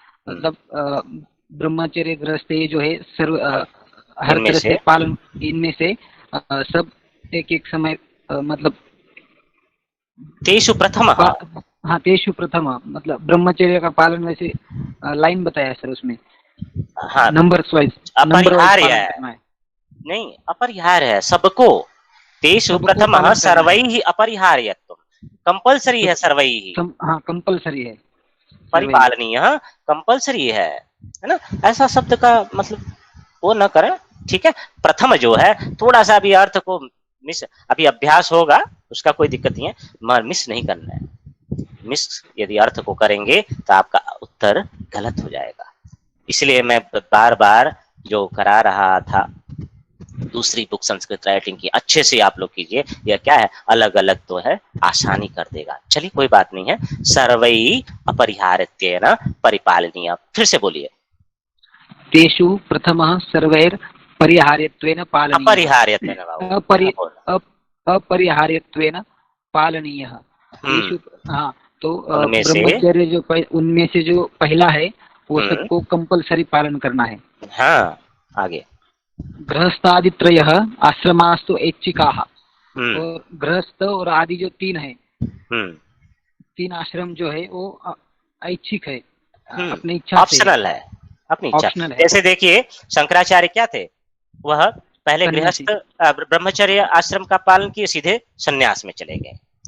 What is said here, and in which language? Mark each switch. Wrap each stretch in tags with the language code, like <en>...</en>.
<hi>मतलब ब्रह्मचर्य गृहस्थ जो है हर तरह से पालन, इनमें से सब एक समय मतलब</hi> <sa>तेषु प्रथम।</sa> <hi>हाँ</hi> <sa>तेषु प्रथम</sa> <hi>मतलब ब्रह्मचर्य का पालन, वैसे लाइन बताया सर उसमें। हाँ</hi> <en>numbers wise</en> <hi>अपरिहार्य है, नहीं अपरिहार्य है सबको।</hi> <sa>तेषु प्रथमः सर्वैः अपरिहार्यत्वम्,</sa> <hi>कंपल्सरी है</hi> <sa>सर्वैः।</sa> <hi>हाँ कंपल्सरी है, परिपालनीय कंपल्सरी है ना। ऐसा शब्द का मतलब वो न करें, ठीक है। प्रथम जो है थोड़ा सा भी अर्थ को मिस, अभी अभ्यास होगा उसका कोई दिक्कत नहीं है, मगर मिस नहीं करना है। मिस यदि अर्थ को करेंगे तो आपका उत्तर गलत हो जाएगा। इसलिए मैं बार बार जो करा रहा था दूसरी बुक संस्कृत राइटिंग की अच्छे से आप लोग कीजिए। यह क्या है अलग अलग तो है, आसानी कर देगा। चलिए कोई बात नहीं है।</hi> <sa>सर्वैः अपरिहार्यत्वेन परिपालनीय,</sa> <hi>फिर से बोलिए।</hi> <sa>तेषु प्रथमः सर्वैर परिहार्यत्वेन पालनीयः। अपरिहार्यत्वेन पालनीयः।</sa> <hi>हाँ तो ब्रह्मचर्य जो उनमें से जो पहला है वो सबको कंपल्सरी पालन करना है। हाँ आगे।</hi> <sa>गृहस्थादित्रयः आश्रमास्तु ऐच्छिकाः।</sa> <hi>और गृहस्थ और आदि जो 3 है, 3 आश्रम जो है वो ऐच्छिक है, अपनी इच्छा ऑप्शनल है, अपनी इच्छा। जैसे देखिए शंकराचार्य क्या थे, वह पहले गृहस्थ ब्रह्मचर्य आश्रम का पालन किए, सीधे संन्यास में चले गए।</hi>